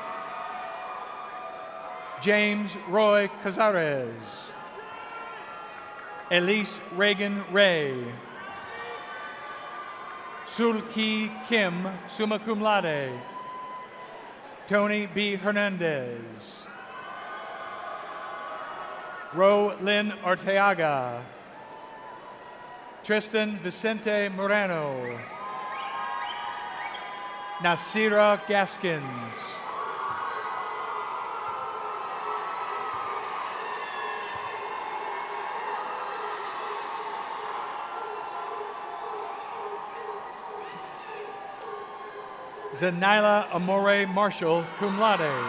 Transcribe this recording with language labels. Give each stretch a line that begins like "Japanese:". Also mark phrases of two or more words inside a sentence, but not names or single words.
English: James Roy Cazares. Elise Reagan Ray. Sulki Kim,
Latin: summa cum laude.
English: Tony B. Hernandez. Ro Lynn Arteaga. Tristan Vicente Moreno. Nasira Gaskins. Zanila Amore Marshall,
Latin: cum laude.